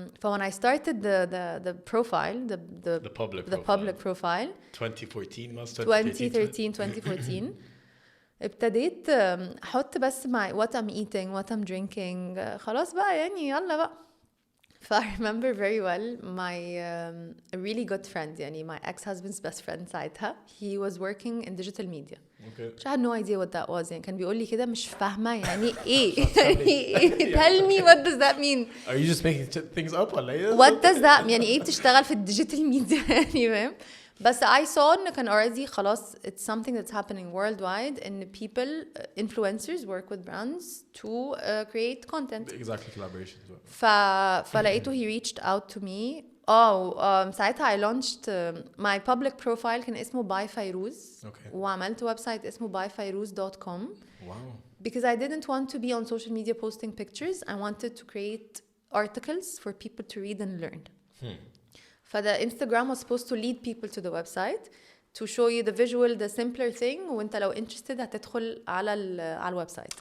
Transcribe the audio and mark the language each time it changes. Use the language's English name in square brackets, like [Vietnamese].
[English] When I started the profile, the public profile 2014 2014 [Arabic] ابتديت احط بس [English] what I'm eating, what I'm drinking, [Arabic] خلاص بقى يعني يلا بقى. [English] I remember very well my a really good friend, يعني my ex-husband's best friend ساعتها, he was working in digital media. Okay. I had no idea what that was, [Arabic] يعني كان بيقول لي كده مش فاهمة يعني ايه. [English] Tell me what does that mean? Are you just making things up [Arabic] ولا ايه؟ [English] What does that [Arabic] يعني ايه بتشتغل في الديجيتال ميديا يعني فاهم؟ [English] بس I saw إن كان already خلاص it's something that's happening worldwide and people, influencers work with brands to create content. Exactly, collaborations. [Arabic] فلقيته [English] he reached out to me. ساعتها I launched my public profile [Arabic] كان اسمه [English] by Fayrouz. Okay. [Arabic] وعملت ويب سايت اسمه byfayrouz.com. [English] Wow. Because I didn't want to be on social media posting pictures. I wanted to create articles for people to read and learn. فده Instagram was supposed to lead people to the website to show you the visual, the simpler thing, [Arabic] وانت لو [English] interested [Arabic] هتدخل على الويب سايت.